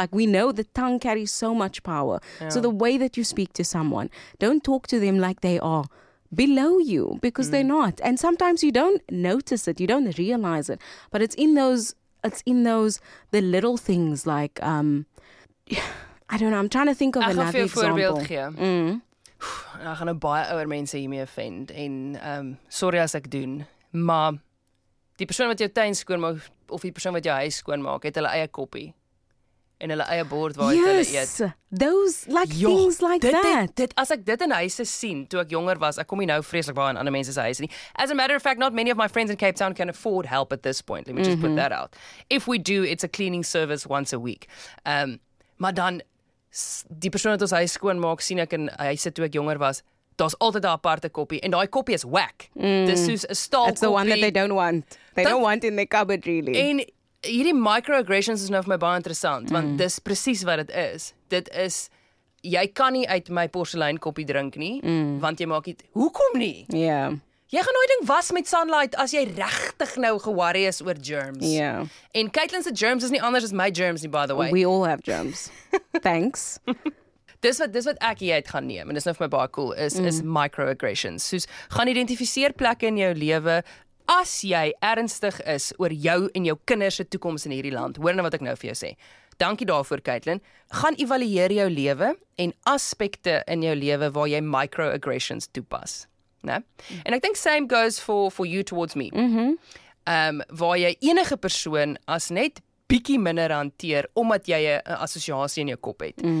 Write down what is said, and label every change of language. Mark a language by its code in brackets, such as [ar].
[en] Like we know the tongue carries so much power. So the way that you speak to someone, don't talk to them like they are below you, because they're not. And sometimes you don't notice it, you don't realize it, but it's in those the little things like I don't know, I'm trying to think of another example. [af] Ek gaan nou baie ouer mense hiermee offend en sorry as ek doen, maar die persoon wat jou tuin skoonmaak of die persoon wat jou huis skoonmaak, het hulle eie koppie en hulle eie bord waar hulle eet. [en] Those things like that. [af] Dit as ek dit in huise sien toe ek jonger was, ek kom nie nou vreeslik baie in ander mense se huise nie. [en] As a matter of fact, not many of my friends in Cape Town can afford help at this point. Let me just put that out. If we do, it's a cleaning service once a week. [af] Maar dan die persoon wat ons huis skoonmaak, sien ek in huise toe ek jonger was, daar's altyd 'n aparte koppie en daai koppie is whack. Dis soos 'n staal koppie. [en] It's the one that they don't want. They don't want in their cupboard really. [af] En hierdie microaggressions is nou vir my baie interessant, want dis presies wat dit is. Dit is jy kan nie uit my porselein koppie drink nie, want jy maak dit. Hoekom nie? [en] Yeah. [af] Jy gaan nooit ding was met Sunlight as jy regtig nou ge-worry is oor germs. [en] Yeah. [af] En Caitlin se germs is nie anders as my germs nie, by the way. [en] We all have germs. Thanks. [af] Dis wat ek hier uit gaan neem en dis nou vir my baie cool is microaggressions. Soos gaan identifiseer plekke in jou lewe as jy ernstig is oor jou en jou kinders se toekoms in hierdie land. Hoor nou wat ek nou vir jou sê. Dankie daarvoor, Caitlin. Gaan evalueer jou lewe en aspekte in jou lewe waar jy microaggressions toepas. Nee? [en] En ek dink same goes for you towards me. [af] Waar jy enige persoon as net bietjie minder hanteer omdat jy 'n assosiasie in jou kop het.